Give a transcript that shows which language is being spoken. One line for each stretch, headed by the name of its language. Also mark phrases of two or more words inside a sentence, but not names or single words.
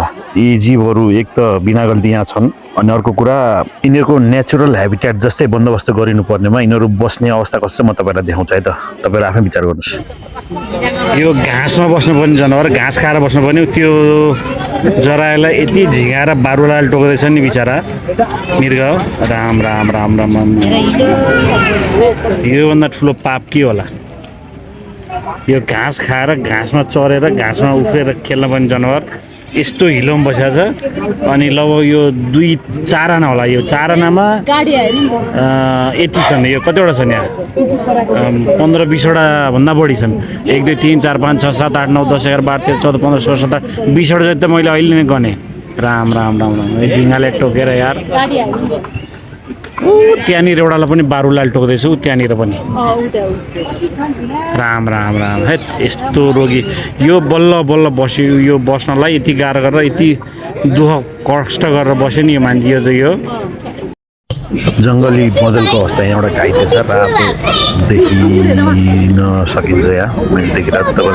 Nepali: यी जीवहरू एक त बिना गल्ती यहाँ छन्, अनि अर्को कुरा यिनीहरूको
English: natural habitat
Nepali: जस्तै बन्दोबस्त गरिनु पर्नेमा यिनीहरू बस्ने अवस्था कस्तो म तपाईहरुलाई देखाउँछु है त। तपाईहरु आफै विचार गर्नुस्। यो घाँसमा बस्नुपर्ने जनावर, घाँस खाएर बस्नुपर्ने, त्यो जरालाई यति झिगाएर बारुलाल टोक्दैछ नि बिचरा मृग। राम राम राम राम राम। योभन्दा ठुलो पाप के होला? यो घाँस खाएर घाँसमा चरेर घाँसमा उफ्रेर खेल्न पर्ने जनावर यस्तो हिलोमा बसेको छ। अनि लगभग यो 2-4 आना होला। यो 4 आनामा यति छन्। यो कतिवटा छन् यहाँ? 15-20वटा भन्दा बढी छन्। 1 2 3 4 5 6 7 8 9 10 11 12 13 14 15 16 17 20वटा जति त मैले अहिले नै गने। राम राम राम राम। यो झिङ्गाले टोकेर यार। त्यहाँनिर एउटालाई पनि बारुलाल टोक्दैछु, त्यहाँनिर पनि। राम राम राम। हेत यस्तो रोगी यो बल्ल बल्ल बस्यो। यो बस्नलाई यति गाह्रो गरेर यति दुःख कष्ट गरेर बस्यो नि यो मान्छे। यो जङ्गली बदलको अवस्था। यहाँबाट घाइते छ, रातो देखिन सकिन्छ। यहाँ मैले देखिरहेको छु।